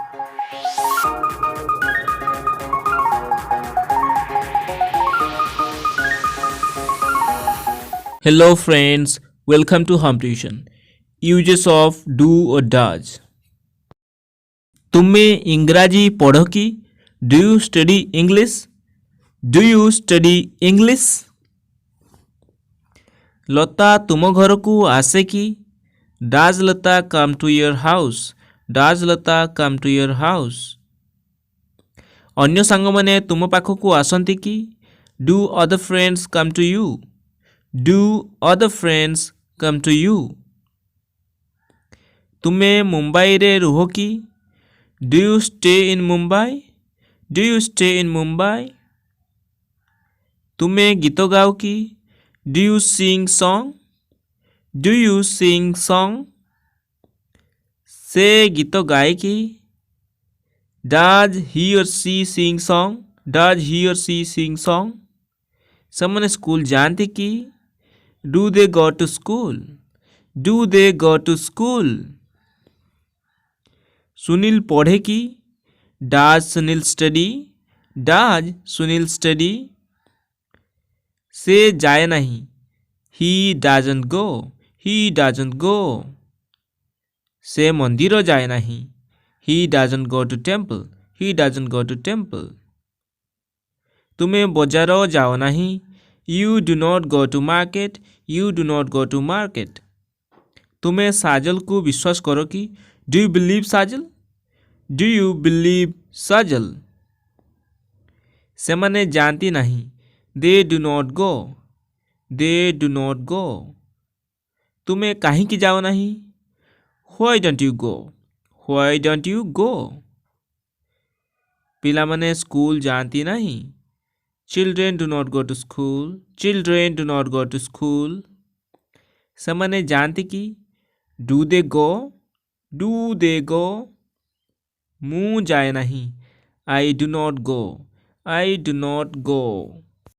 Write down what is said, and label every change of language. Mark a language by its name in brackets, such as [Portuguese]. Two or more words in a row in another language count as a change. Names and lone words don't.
[English] Hello friends, welcome to Home Tuition. Uses of do or does. [Odia] ତୁମେ ଇଂରାଜୀ ପଢ଼ କି? [English] Do you study English? Do you study English? [Odia] ଲତା ତୁମ ଘରକୁ ଆସେ କି? [English] Does ଲତା come to your house? Does ଲତା come to your house? [Odia] ଅନ୍ୟ ସାଙ୍ଗମାନେ ତୁମ ପାଖକୁ ଆସନ୍ତି କି? [English] Do other friends come to you? Do other friends come to you? [Odia] ତୁମେ ମୁମ୍ବାଇରେ ରୁହ କି? [English] Do you stay in Mumbai? Do you stay in Mumbai? [Odia] ତୁମେ ଗୀତ ଗାଅ କି? [English] Do you sing song? Do you sing song? [Odia] ସେ ଗୀତ ଗାଏ କି? [English] Does he or she sing song? Does he or she sing song? [Odia] ସେମାନେ ସ୍କୁଲ ଯାଆନ୍ତି କି? [English] Do they go to school? Do they go to school? [Odia] ସୁନିଲ ପଢ଼େ କି? [English] Does ସୁନିଲ study? Does ସୁନିଲ study? [Odia] ସେ ଯାଏ ନାହିଁ. [English] He doesn't go. He doesn't go. [Odia] ସେ ମନ୍ଦିର ଯାଏ ନାହିଁ. [English] He doesn't go to temple. He doesn't go to temple. [Odia] ତୁମେ ବଜାର ଯାଅ ନାହିଁ. [English] You do not go to market. You do not go to market. [Odia] ତୁମେ ସାଜଲକୁ ବିଶ୍ୱାସ କର କି? [English] Do you believe ସାଜଲ? Do you believe ସାଜଲ? [Odia] ସେମାନେ ଯାଆନ୍ତି ନାହିଁ. [English] They do not go. They do not go. [Odia] ତୁମେ କାହିଁକି ଯାଅ ନାହିଁ? [English] Why don't you go? Why don't you go? [Odia] ପିଲାମାନେ ସ୍କୁଲ ଯାଆନ୍ତି ନାହିଁ. [English] Children do not go to school. Children do not go to school. [Odia] ସେମାନେ ଯାଆନ୍ତି କି? [English] Do they go? Do they go? [Odia] ମୁଁ ଯାଏ ନାହିଁ. [English] I do not go. I do not go.